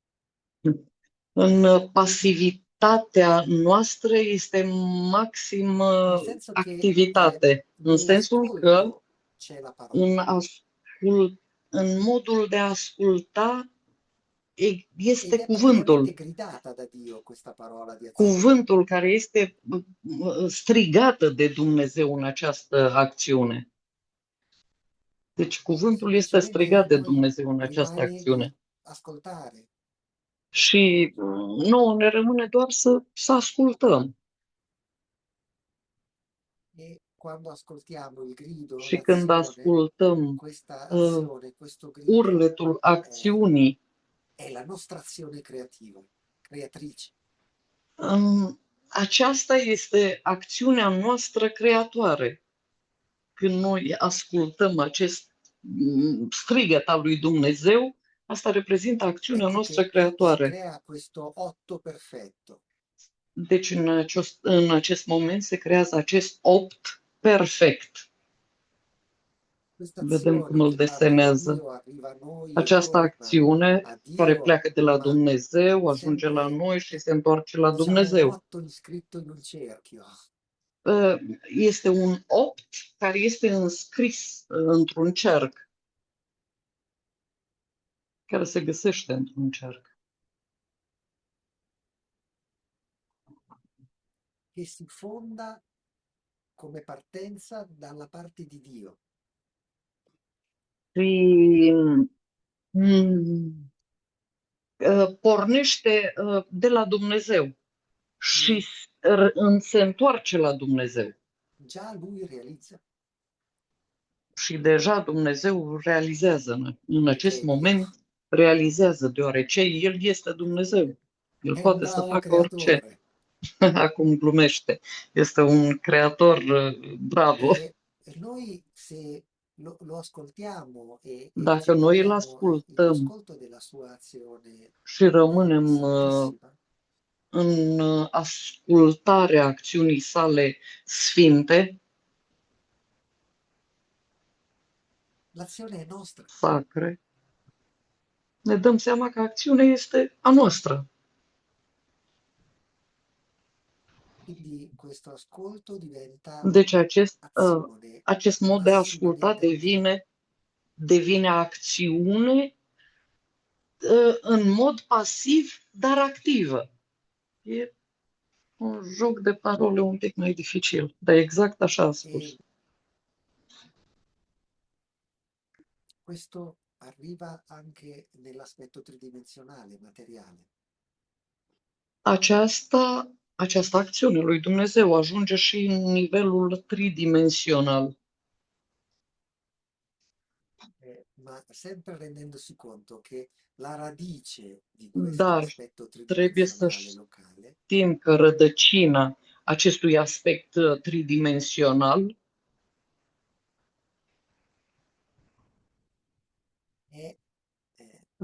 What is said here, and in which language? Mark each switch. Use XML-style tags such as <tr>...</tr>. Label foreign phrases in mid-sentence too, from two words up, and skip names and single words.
<ro>În pasivitatea noastră este</ro> <it>Nel</it> <ro>maximă</ro> <it>senso che</it> <ro>activitate, în sensul că</ro> <it>nell'ascolto c'è la parola</it> <ro>în modul de a asculta</ro> <it>ed</it> <ro>este</ro> <it>è praticamente</it> <ro>cuvântul.</ro> <it>gridata da Dio questa parola di azione.</it> <ro>Cuvântul care este strigată de Dumnezeu în această acțiune. Deci cuvântul este</ro> <it>Semplicemente a</it> <ro>strigat de noi Dumnezeu în această</ro> <it>rimane di</it> <ro>acțiune.</ro> <it>ascoltare.</it> <ro>Și nouă ne rămâne doar să ascultăm.</ro> <it>E quando ascoltiamo il grido,</it> <ro>Și când</ro> <it>l'azione,</it> <ro>ascultăm</ro> <it>questa azione, questo grido</it> <ro>urletul acțiunii,</ro> <it>è la nostra azione creativa, creatrice.</it> <ro>aceasta este acțiunea noastră creatoare. Când noi ascultăm acest strigăt al lui Dumnezeu, asta reprezintă acțiunea</ro> <it>Ecco</it> <ro>noastră</ro> <it>che si</it> <ro>creatoare.</ro> <it>crea questo otto perfetto.</it> <ro>Deci în acest moment se creează acest opt perfect.</ro> <it>Questa</it> <ro>Vedem</ro> <it>azione</it> <ro>cum îl</ro> <it>che parte da</it> <ro>desenează.</ro> <it>Dio arriva a noi e</it> <ro>Această</ro> <it>torna</it> <ro>acțiune</ro> <it>a</it> <ro>care</ro> <it>Dio,</it> <ro>pleacă de la</ro> <it>ma</it> <ro>Dumnezeu, ajunge la</ro> <it>sempre,</it> <ro>noi și se întoarce la</ro> <it>diciamo, un</it> <ro>Dumnezeu.</ro> <it>otto iscritto in un cerchio.</it> <ro>Este un opt care este înscris într-un cerc, care se găsește într-un cerc.</ro> <it>Che si fonda come partenza dalla parte di Dio.</it> <ro>Și pornește de la Dumnezeu și se întoarce la Dumnezeu.</ro> <it>Già lui realizza.</it> <ro>Și deja Dumnezeu realizează în acest</ro> <it>Perché</it> <ro>moment, realizează, deoarece El este Dumnezeu. El</ro> <it>è un</it> <ro>poate să</ro> <it>bravo</it> <ro>facă orice.</ro> <it>creatore.</it> <ro>Acum glumește. Este un creator bravo.</ro> <it>E noi se lo ascoltiamo e</it> <ro>Dacă</ro> <it>ci</it> <ro>noi îl</ro> <it>poniamo in</it> <ro>ascultăm</ro> <it>ascolto della sua azione</it> <ro>și rămânem</ro> <it>santissima,</it> <ro>în ascultarea acțiunii sale sfinte,</ro> <it>l'azione è nostra.</it> <ro>sacre, ne dăm seama că acțiunea este a noastră.</ro> <it>Quindi questo ascolto diventa</it> <ro>Deci</ro> <it>azione</it> <ro>acest mod de a asculta</ro> <it>massimamente</it> <ro>devine acțiune în mod pasiv, dar activă. E un joc de parole un pic mai dificil, dar exact așa a spus.</ro> <it>e questo arriva anche nell'aspetto tridimensionale, materiale.</it> <ro>Această acțiune lui Dumnezeu ajunge și în nivelul tridimensional.</ro> <it>Ma sempre rendendosi conto che la radice di questo</it> <ro>Dar</ro> <it>aspetto</it> <ro>trebuie să</ro> <it>tridimensionale locale</it> <ro>știm că rădăcina acestui aspect tridimensional</ro> <it>è in</it>